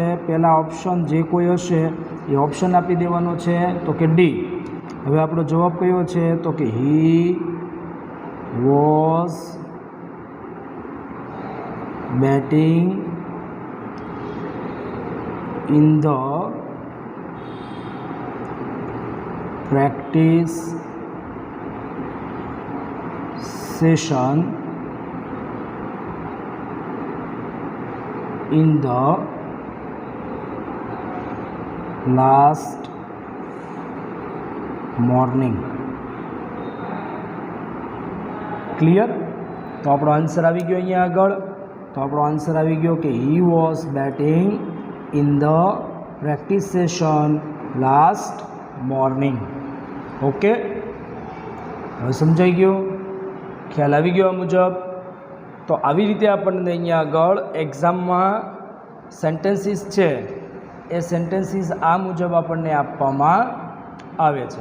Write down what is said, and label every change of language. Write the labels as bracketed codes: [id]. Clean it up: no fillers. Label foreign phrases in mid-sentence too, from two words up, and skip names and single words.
[gu] પહેલાં ઓપ્શન જે કોઈ હશે એ ઓપ્શન આપી દેવાનો છે, તો કે ડી. હવે આપણો જવાબ કયો છે? તો કે [en] he was batting in the practice session in the last morning. [gu] ક્લિયર? તો આપણો આન્સર આવી ગયો અહીંયા આગળ. તો આપણો આન્સર આવી ગયો કે [en] he was batting in the practice session last morning. [gu] ઓકે, હવે સમજાઈ ગયું? ખ્યાલ આવી ગયો આ મુજબ? તો આવી રીતે આપણને અહીંયા આગળ એક્ઝામમાં સેન્ટેન્સીસ છે એ સેન્ટેન્સીસ આ મુજબ આપણને આપવામાં આવે છે.